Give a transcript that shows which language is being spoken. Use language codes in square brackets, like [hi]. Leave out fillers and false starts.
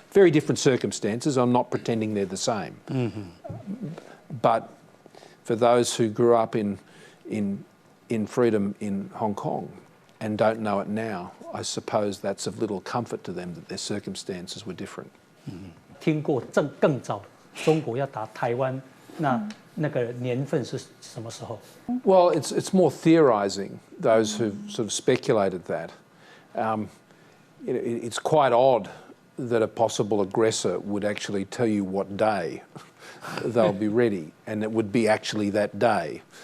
[en] Very different circumstances. I'm not pretending they're the same. But for those who grew up in freedom in Hong Kong and don't know it now, I suppose that's of little comfort to them that their circumstances were different. [zh] 听过更早中国要打台湾，那个年份是什么时候？ [en] Well, it's more theorising, those who've sort of speculated that. It's quite odd that a possible aggressor would actually tell you what day they'll be ready, and it would be actually that day.